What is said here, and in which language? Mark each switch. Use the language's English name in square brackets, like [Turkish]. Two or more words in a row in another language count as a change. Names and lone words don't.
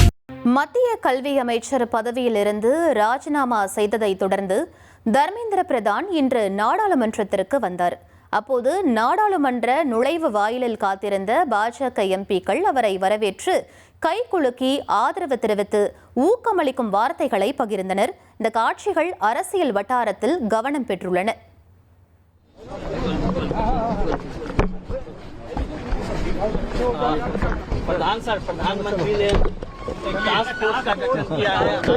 [Tamil] மத்திய கல்வி அமைச்சர் பதவியிலிருந்து ராஜினாமா செய்ததை தொடர்ந்து தர்மேந்திர பிரதான் இன்று நாடாளுமன்றத்திற்கு வந்தார். அப்போது நாடாளுமன்ற நுழைவு வாயிலில் காத்திருந்த பாஜக எம்பிக்கள் அவரை வரவேற்று கைகுலுக்கி ஆதரவு தெரிவித்து ஊக்கமளிக்கும் வார்த்தைகளை பகிர்ந்தனர். இந்த காட்சிகள் அரசியல் வட்டாரத்தில் கவனம் பெற்றுள்ளன. [Hindi] प्रधानमंत्री ने टास्क फोर्स का गठन किया है।